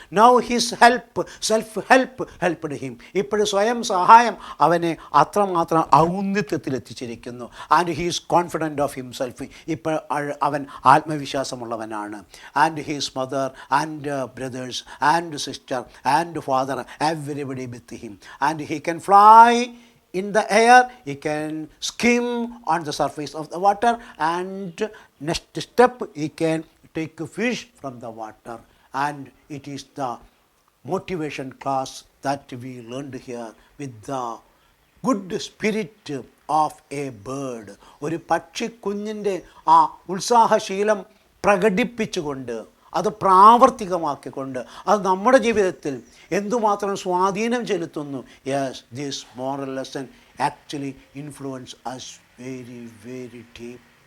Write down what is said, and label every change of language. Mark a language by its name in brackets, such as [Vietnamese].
[English] Now his self helped him. [Malayalam] ഇപ്പോഴും സ്വയം സഹായം അവനെ അത്രമാത്രം ഔന്നിത്യത്തിലെത്തിച്ചിരിക്കുന്നു. [English] And he's confident of himself. [Malayalam] ഇപ്പോൾ അവൻ ആത്മവിശ്വാസമുള്ളവനാണ്. [English] And his mother and brothers and sister and father everybody with him. And he can fly in the air, he can skim on the surface of the water, and next step he can take a fish from the water. And it is the motivation class that we learned here with the good spirit of a bird. [Malayalam] ഒരു പക്ഷിക്കുഞ്ഞിൻ്റെ ആ ഉത്സാഹശീലം പ്രകടിപ്പിച്ചുകൊണ്ട്, അത് പ്രാവർത്തികമാക്കിക്കൊണ്ട്, അത് നമ്മുടെ ജീവിതത്തിൽ എന്തുമാത്രം സ്വാധീനം ചെലുത്തുന്നു. [English] Yes, this moral lesson actually influence us very very deep.